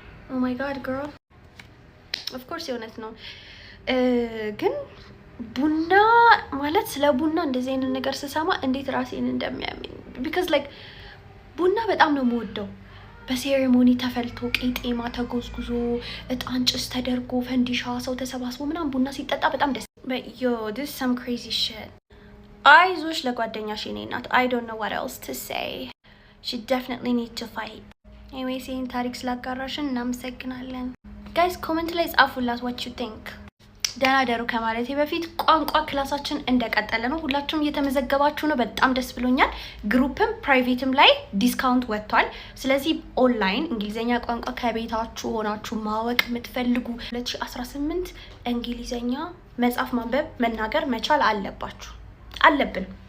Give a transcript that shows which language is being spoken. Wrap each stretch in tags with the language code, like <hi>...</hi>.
<en>ኦ ማይ ጋድ ግርል ኦፍ ኮርስ</en> <am>የእውነት ነው። ግን ቡና ማለት ስለ ቡና እንደዚህ አይነት ነገር ስሰማ እንዴት ራሴን እንደሚያመኝ ቢካዝ ላይክ ቡና በጣም ነው የምወደው። በሴሬሞኒ ተፈልቶ ቄጤማ ተጎዝጉዞ እጣን ጭስ ተደርጎ ፈንዲሻ ሰው ተሰባስቦ ምናምን ቡና ሲጠጣ በጣም ደስ</am> <en>yo this some crazy shit.</en> <am>አይዞሽ ለጓደኛሽ የኔ ናት.</am> <en>I don't know what else to say. She definitely need to fight.</en> <am>Anyways ይህን ታሪክ ስላጋራሽን እናመሰግናለን። ጋይስ ኮሜንት ላይ ጻፉላት</am> <en>what you think.</en> <am>ደህና ደሩ ከማለቴ በፊት ቋንቋ ክላሳችን እንደቀጠለ ነው። ሁላችሁም እየተመዘገባችሁ ነው። በጣም ደስ ብሎኛል። ግሩፕም ፕራይቬትም ላይ ዲስካውንት ወጥቷል። ስለዚህ ኦንላይን እንግሊዘኛ ቋንቋ ከቤታችሁ ሆናችሁ ማወቅ የምትፈልጉ 2018 እንግሊዘኛ መጻፍ፣ ማንበብ፣ መናገር መቻል አለብን</am>